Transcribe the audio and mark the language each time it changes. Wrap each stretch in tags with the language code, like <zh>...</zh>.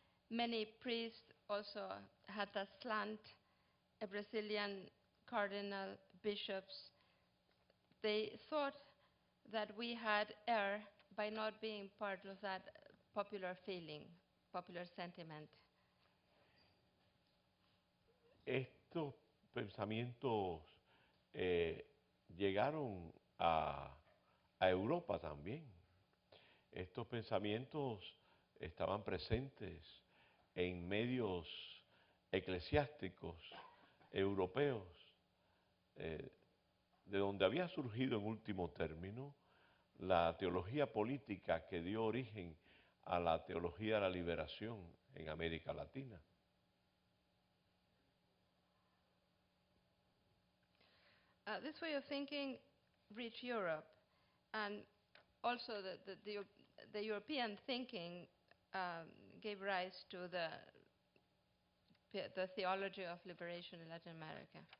<en>Many priests also had that slant, a Brazilian cardinal, bishops. They thought that we had erred by not being part of that popular feeling, popular sentiment.</en> <es>Estos pensamientos llegaron a Europa también. Estos pensamientos estaban presentes en medios eclesiásticos europeos, de donde había surgido en último término la teología política que dio origen a la teología de la liberación en América Latina.</es> <en>This way of thinking reached Europe, and also the European thinking gave rise to the theology of liberation in Latin America.</en>